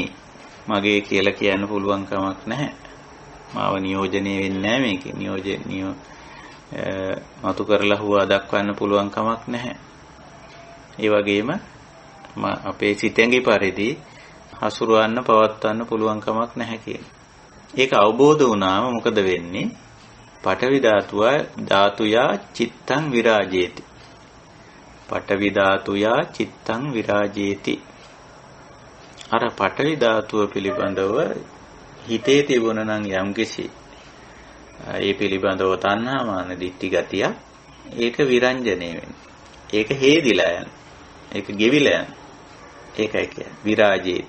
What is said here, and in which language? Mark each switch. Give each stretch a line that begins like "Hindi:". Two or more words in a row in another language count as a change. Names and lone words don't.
Sinhala: මගේ කියලා කියන්න පුළුවන් කමක් නැහැ. මාව නියෝජනය වෙන්නේ නැහැ මේකේ. නියෝජනීය මතු කරලා හුවා දක්වන්න පුළුවන් කමක් නැහැ. ඒ වගේම අපේ සිතෙන්ගේ පරිදි හසුරවන්න පවත්වන්න පුළුවන් කමක් නැහැ කියන්නේ. ඒක අවබෝධ වුණාම මොකද වෙන්නේ?
Pali: පඨවි ධාතුයා චිත්තං විරාජේති. පඨවි ධාතුයා චිත්තං විරාජේති.
Sinhala: අර පඨවි ධාතුව පිළිබඳව හිතේ තිබුණ නම් යම්කිසි ඒ පිළිබඳව තණ්හා මාන දිට්ඨි ගතිය ඒක විරංජනේ වෙනවා. ඒක හේදිලා යන. ඒක ගෙවිලා යන. ඒකයි කියන්නේ විරාජේති.